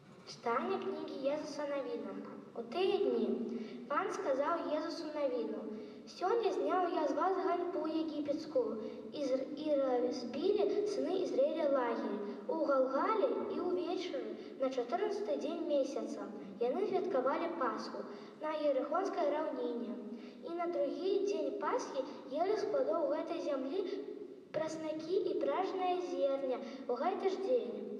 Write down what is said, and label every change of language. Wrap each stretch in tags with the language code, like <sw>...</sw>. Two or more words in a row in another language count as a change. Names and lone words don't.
<uk>Читання книги Єсуса Навіна. У ті дні Пан сказав Єсусу Навіну:</uk> <be>Сёння зняў я з вас ганьбу егіпецкую, і разбілі сыны Ізраіля лагерь у Галгале і ўвечары на 14-й дзень месяца. Яны святкавалі Пасху на Ерыхонскай раўніне. І на другі дзень Пасхі елі з пладоў гэтай зямлі праснакі і пражнае зерня ў гэты ж дзень.</be>